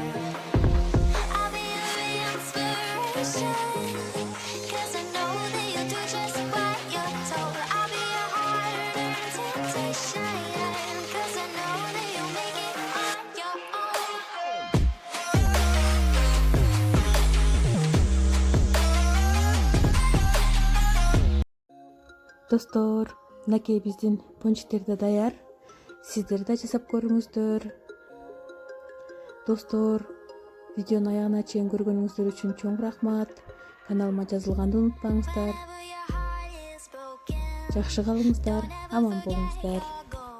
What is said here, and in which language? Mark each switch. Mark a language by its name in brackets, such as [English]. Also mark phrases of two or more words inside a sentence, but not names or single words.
[English] I'll be your inspiration, 'cause I know that you'll do just what you're told. I'll be your hard-earned temptation, 'cause I know that you'll make it on your own. [Kyrgyz] Достор, мынакей биздин пончиктер да даяр. Сиздер да жасап көрүңүздөр. Достор, видеону аягына чейин көргөнүңүздөр үчүн чоң рахмат. Каналыма жазылганды унутпаңыздар. [English] Whenever your heart is broken, [Kyrgyz] Жакшы калыңыздар, аман [English] forget [Kyrgyz] болуңуздар. [English] you're